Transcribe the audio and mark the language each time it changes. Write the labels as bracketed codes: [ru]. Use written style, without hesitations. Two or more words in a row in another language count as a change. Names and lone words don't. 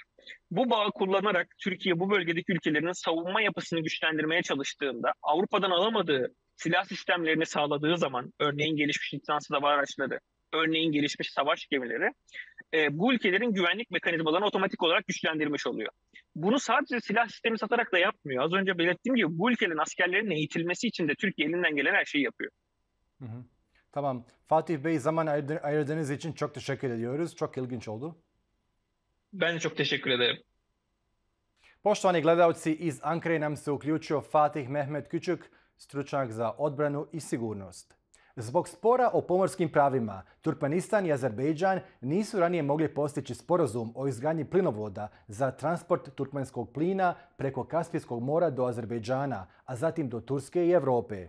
[tr] Bu bağı kullanarak Türkiye bu bölgedeki ülkelerin savunma yapısını güçlendirmeye çalıştığında Avrupa'dan alamadığı silah sistemlerini sağladığı zaman örneğin gelişmiş insansız hava araçları, örneğin gelişmiş savaş gemileri bu ülkelerin güvenlik mekanizmalarını otomatik olarak güçlendirmiş oluyor. Bunu sadece silah sistemi satarak da yapmıyor. Az önce belirttiğim gibi bu ülkelerin askerlerinin eğitilmesi için de Türkiye elinden gelen her şeyi yapıyor. Hı hı. Tamam. Fatih Bey, zaman ayırdığınız için çok teşekkür ediyoruz. Çok ilginç oldu. Ben de çok teşekkür ederim. [hr] Poštovani gledalci, iz Ankare nam se uključio Fatih Mehmet Kucuk, stručnjak za odbranu i sigurnost. Zbog spora o pomorskim pravima, Turkmenistan i Azerbejdžan nisu ranije mogli postići sporazum o izgradnji plinovoda za transport turkmenskog plina preko Kaspijskog mora do Azerbejdžana, a zatim do Turske i Europe.